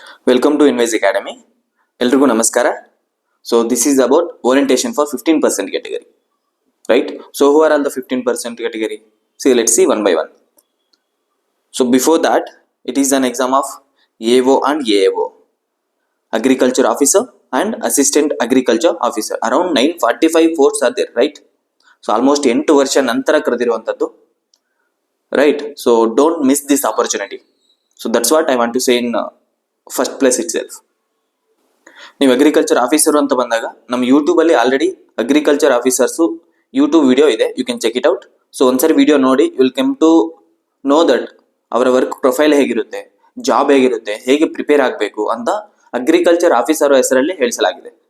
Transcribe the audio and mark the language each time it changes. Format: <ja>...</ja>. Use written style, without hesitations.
<en>Welcome to Invis Academy.</en> <kn>ಎಲ್ರಿಗೂ ನಮಸ್ಕಾರ.</kn> <en>So this is about orientation for 15% category. Right? So who are all the 15% category? See, let's see one by one. So before that, it is an exam of AO and AAO. Agriculture officer and assistant agriculture officer. Around 945 posts are there, right? So almost</en> <kn>8 ವರ್ಷ ನಂತರ ಕರೆದಿರುವಂತದ್ದು.</kn> <en>Right? So don't miss this opportunity. So that's what I want to say in first place itself.</en> <kn>ನೀವು agriculture officer ಅಂತ ಬಂದಾಗ ನಮ್ಮ YouTube ಅಲ್ಲಿ already agriculture officers YouTube video ಇದೆ,</kn> <en>You can check it out.</en> <kn>So ಒಂದ್ಸರಿ video ನೋಡಿ,</kn> <en>will come to know that</en> <kn>ಅವರ work profile ಹೇಗಿರುತ್ತೆ, ಜಾಬ್ ಹೇಗಿರುತ್ತೆ, ಹೇಗೆ ಪ್ರಿಪೇರ್ ಆಗಬೇಕು ಅಂತ ಅಗ್ರಿಕಲ್ಚರ್ ಆಫೀಸರ್ ಹೆಸರಲ್ಲಿ ಹೇಳಿಸಲಾಗಿದೆ.</kn>